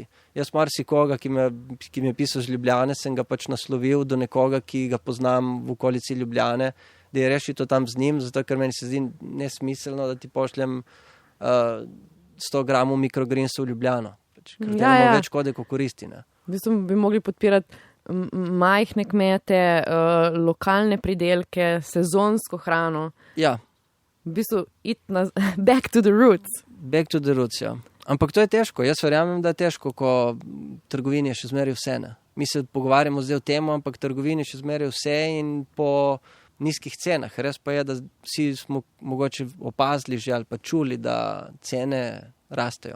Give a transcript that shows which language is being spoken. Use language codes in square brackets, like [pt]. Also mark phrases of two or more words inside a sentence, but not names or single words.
[sl] Jaz marsikoga, ki mi je pisal z Ljubljane, sem ga pač naslovil do nekoga, ki ga poznam v okolici Ljubljane, da je rešil to tam z njim, zato ker meni se zdi nesmiselno, da ti pošljem 100 gramov mikrogrinsov v Ljubljano. Ker delamo več škode, kot koristi. Ne? V bistvu bi mogli podpirati majhne kmete, lokalne pridelke, sezonsko hrano. Ja. V bistvu [en] back to the roots. Back to the roots, [sl] ja. Ampak to je težko. Jaz verjamem, da je težko, ko trgovini je še zmeraj vse. Ne? Mi se pogovarjamo zdaj o tem, ampak trgovini je še zmeraj vse in po nizkih cenah. Res pa je, da vsi smo mogoče opazili že ali pa čuli, da cene rastejo.